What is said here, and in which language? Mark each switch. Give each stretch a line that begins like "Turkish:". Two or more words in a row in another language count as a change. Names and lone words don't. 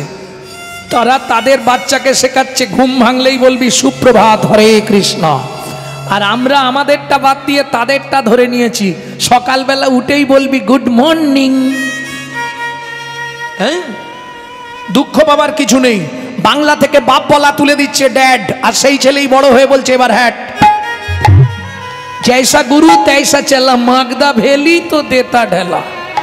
Bangla: তারা তাদের বাচ্চাকে শেখাচ্ছে ঘুম ভাঙলেই বলবি সুপ্রভাত হরে কৃষ্ণ, আর আমরা আমাদেরটা বাদ দিয়ে তাদেরটা ধরে নিয়েছি। সকালবেলা উঠেই বলবি
English: good morning.
Bangla: হ্যাঁ, দুঃখ পাবার কিছু নেই। বাংলা থেকে বাপ বলা তুলে দিচ্ছে ড্যাড, আর সেই ছেলেই বড় হয়ে বলছে এবার হ্যাট।
Hindi: जैसा गुरु तैसा चला, मागदा भेली तो देता ढेला।